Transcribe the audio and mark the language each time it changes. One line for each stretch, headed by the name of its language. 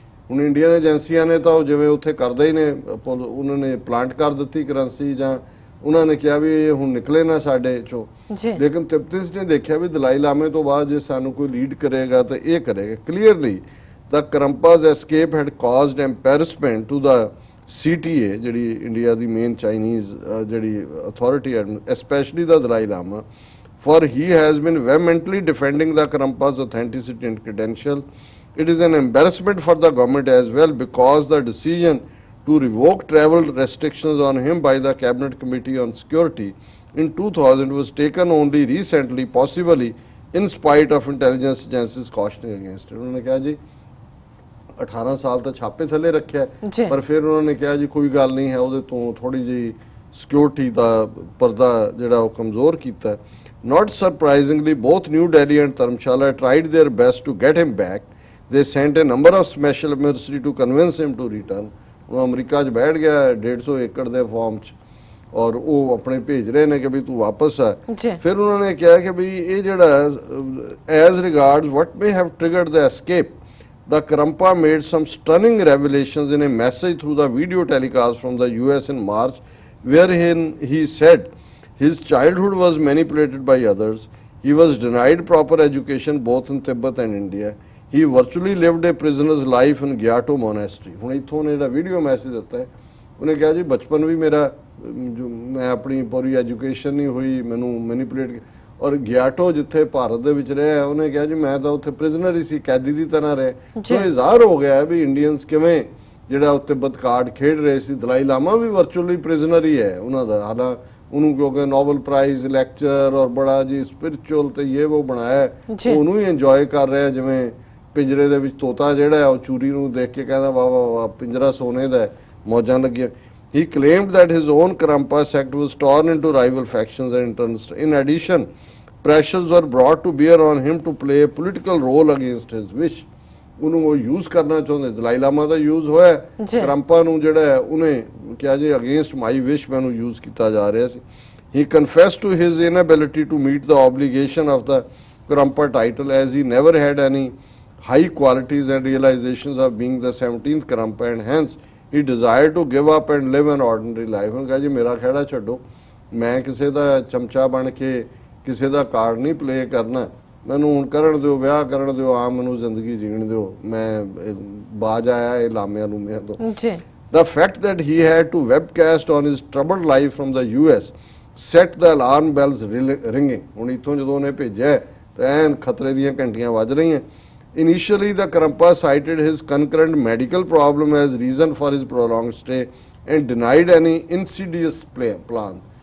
Punjabi: ਹੁਣ ਇੰਡੀਅਨ ਏਜੰਸੀਆਂ ਨੇ ਤਾਂ ਉਹ ਜਿਵੇਂ ਉੱਥੇ ਕਰਦੇ ਹੀ ਨੇ ਉਹਨਾਂ ਨੇ ਪਲਾਂਟ ਕਰ ਦਿੱਤੀ ਕਰੰਸੀ ਜਾਂ ਉਹਨਾਂ ਨੇ ਕਿਹਾ ਵੀ ਇਹ ਹੁਣ ਨਿਕਲੇ ਨਾ ਸਾਡੇ ਚੋਂ ਲੇਕਿਨ ਤਿਬਤਨਸ ਨੇ ਦੇਖਿਆ ਵੀ ਦਲਾਈ ਲਾਮੇ ਤੋਂ ਬਾਅਦ ਜੇ ਸਾਨੂੰ ਕੋਈ ਲੀਡ ਕਰੇਗਾ ਤਾਂ ਇਹ ਕਰੇਗਾ clearly
English: the Karmpa's escape had caused embarrassment to the CTA
Punjabi: ਜਿਹੜੀ ਇੰਡੀਆ ਦੀ ਮੇਨ ਚਾਈਨੀਜ਼ ਜਿਹੜੀ authority
English: especially the Dalai Lama for he has been vehemently defending the Karmpa's authenticity and credential. It is an embarrassment for the government as well because the decision to revoke travel restrictions on him by the Cabinet Committee on Security in 2000 was taken only recently, possibly in spite of intelligence agencies cautioning against it.
Punjabi: उन्होंने कहा जी 18 ਸਾਲ ਤਾਂ ਛਾਪੇ ਥੱਲੇ ਰੱਖਿਆ ਪਰ ਫਿਰ ਉਹਨਾਂ ਨੇ ਕਿਹਾ ਜੀ ਕੋਈ ਗੱਲ ਨਹੀਂ ਹੈ ਉਹਦੇ ਤੋਂ ਥੋੜੀ ਜਿਹੀ ਸਿਕਿਉਰਿਟੀ ਦਾ ਪਰਦਾ ਜਿਹੜਾ ਉਹ ਕਮਜ਼ੋਰ ਕੀਤਾ
English: Not surprisingly, both New Delhi and Dharamshala tried their best to get him back. They sent a number of special emissaries to convince him to return.
Punjabi: ਉਹ ਅਮਰੀਕਾ 'ਚ ਬੈਠ ਗਿਆ 150 ਏਕੜ ਦੇ ਫਾਰਮ 'ਚ ਔਰ ਉਹ ਆਪਣੇ ਭੇਜ ਰਹੇ ਨੇ ਕਿ ਵੀ ਤੂੰ ਵਾਪਸ ਆ ਫਿਰ ਉਹਨਾਂ ਨੇ ਕਿਹਾ ਕਿ ਵੀ ਇਹ ਜਿਹੜਾ
English: as regards what may have triggered the escape, the Karmpa made some stunning revelations in a message through the video telecast from the US in March, wherein he said his childhood was manipulated by others. He was denied proper education both in Tibet and India. He virtually lived a prisoner's life in Gyato monastery.
Punjabi: ਹੁਣ ਇੱਥੋਂ ਨੇ ਜਿਹੜਾ video message ਦਿੱਤਾ ਹੈ ਉਹਨੇ ਕਿਹਾ ਜੀ ਬਚਪਨ ਵੀ ਮੇਰਾ ਮੈਂ ਆਪਣੀ ਪੂਰੀ ਐਜੂਕੇਸ਼ਨ ਨਹੀਂ ਹੋਈ ਮੈਨੂੰ ਮੈਨੀਪੂਲੇਟ ਔਰ ਗਿਆਟੋ ਜਿੱਥੇ ਭਾਰਤ ਦੇ ਵਿੱਚ ਰਿਹਾ ਉਹਨੇ ਕਿਹਾ ਜੀ ਮੈਂ ਤਾਂ ਉੱਥੇ ਪ੍ਰਿਜ਼ਨਰ ਹੀ ਸੀ, ਕੈਦੀ ਦੀ ਤਰ੍ਹਾਂ ਰਹੇ। ਸੋ ਇਹ ਜ਼ਾਹਰ ਹੋ ਗਿਆ ਵੀ ਇੰਡੀਅਨਸ ਕਿਵੇਂ ਜਿਹੜਾ ਉੱਤੇ ਬਦਕਾਰਡ ਖੇਡ ਰਹੇ ਸੀ। ਦਲਾਈ ਲਾਮਾ ਵੀ ਵਰਚੁਅਲੀ ਪ੍ਰਿਜ਼ਨਰ ਹੀ ਹੈ ਉਹਨਾਂ ਦਾ, ਹਾਲਾਂ ਉਹਨੂੰ ਕਿਉਂਕਿ ਨੋਬਲ ਪ੍ਰਾਈਜ਼ ਲੈਕਚਰ ਔਰ ਬੜਾ ਜੀ ਸਪਿਰਿਚੁਅਲ ਤੇ ਇਹ ਉਹ ਬਣਾਇਆ, ਉਹਨੂੰ ਹੀ ਇੰਜੋਏ ਕਰ ਰਿਹਾ ਜਿਵੇਂ ਪਿੰਜਰੇ ਦੇ ਵਿੱਚ ਤੋਤਾ ਜਿਹੜਾ ਉਹ ਚੂਰੀ ਨੂੰ ਦੇਖ ਕੇ ਕਹਿੰਦਾ ਵਾਹ ਵਾਹ ਵਾਹ ਪਿੰਜਰਾ ਸੋਨੇ ਦਾ, ਮੌਜਾਂ ਲੱਗੀਆਂ।
English: He claimed that his own Karampa sect was torn into rival factions and interests. In addition, pressures were brought to bear on him to play a political role against his wish.
Punjabi: ਉਹਨੂੰ ਉਹ use ਕਰਨਾ ਚਾਹੁੰਦੇ, ਦਲਾਈ ਲਾਮਾ ਦਾ use ਹੋਇਆ, ਕਰੰਪਾ ਨੂੰ ਜਿਹੜਾ ਉਹਨੇ ਕਿਹਾ ਜੀ
English: against my wish
Punjabi: ਮੈਨੂੰ ਯੂਜ਼ ਕੀਤਾ ਜਾ ਰਿਹਾ ਸੀ।
English: He confessed to his inability to meet the obligation of the Karampa title as he never had any high qualities and realizations of being the 17th Karampa and hence he desired to give up and live an ordinary life।
Punjabi: ਉਹਨੇ ਕਿਹਾ ਜੀ ਮੇਰਾ ਖਹਿੜਾ ਛੱਡੋ, ਮੈਂ ਕਿਸੇ ਦਾ ਚਮਚਾ ਬਣ ਕੇ ਕਿਸੇ ਦਾ ਕਾਰਡ ਨਹੀਂ ਪਲੇ ਕਰਨਾ, ਮੈਨੂੰ ਹੁਣ ਕਰਨ ਦਿਓ, ਵਿਆਹ ਕਰਨ ਦਿਓ, ਆਮ ਮੈਨੂੰ ਜ਼ਿੰਦਗੀ ਜੀਣ ਦਿਓ, ਮੈਂ ਬਾਜ ਆਇਆ ਇਹ ਲਾਮਿਆਂ ਲੂਮਿਆਂ ਤੋਂ।
English: The fact that he had to webcast on his troubled life from the US set the alarm bells ringing।
Punjabi: ਹੁਣ ਇੱਥੋਂ ਜਦੋਂ ਉਹਨੇ ਭੇਜਿਆ ਤਾਂ ਐਨ ਖਤਰੇ ਦੀਆਂ ਘੰਟੀਆਂ ਵੱਜ ਰਹੀਆਂ।
English: Initially, the Karampa cited his concurrent medical problem as reason for his prolonged stay and denied any insidious plan।